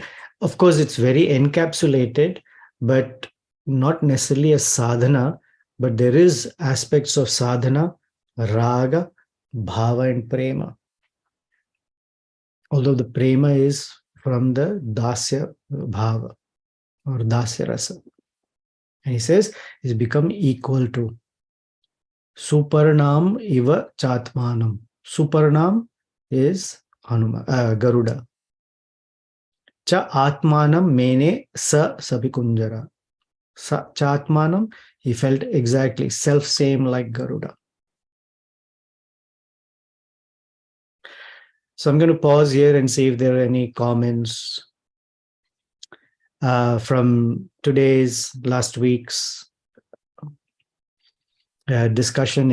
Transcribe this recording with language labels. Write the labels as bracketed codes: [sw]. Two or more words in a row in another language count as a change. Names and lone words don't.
[en] Of course, it's very encapsulated, but not necessarily a sadhana, but there is aspects of sadhana, raga, bhava, and prema. Although the prema is from the [sa] दास्य भाव [en] or [sa] दास्य रस. [en] And he says, he's become equal to [sa] सुपर्णम् इव चात्मानम्. [en] Suparnam is Garuda. [sa] च आत्मानं मेने स सविकुञ्जर. स च आत्मानम्, [en] he felt exactly self-same like Garuda. So I'm going to pause here and see if there are any comments from today's, last week's discussion.